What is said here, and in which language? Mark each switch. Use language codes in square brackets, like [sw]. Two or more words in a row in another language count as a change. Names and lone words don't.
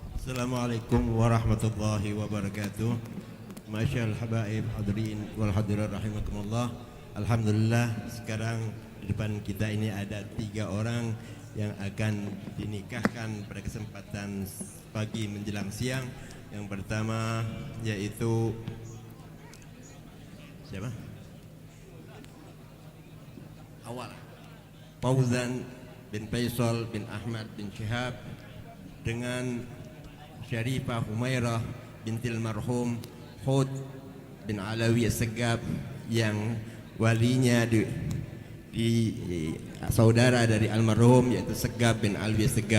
[ar] السلام عليكم ورحمة الله وبركاته. ما شاء الله حبائب حاضرين والحاضرات رحمكم الله. [id] Alhamdulillah sekarang di depan kita ini ada 3 orang yang akan dinikahkan pada kesempatan pagi menjelang siang. Yang pertama yaitu siapa? Awal Fauzan bin Faisal bin Ahmad bin Syihab dengan Syarifah Humairah [ar] بنت المرحوم [id] Hud bin Alawi As-Segab yang walinya di saudara dari almarhum yaitu Segab bin Alawi As-Segab.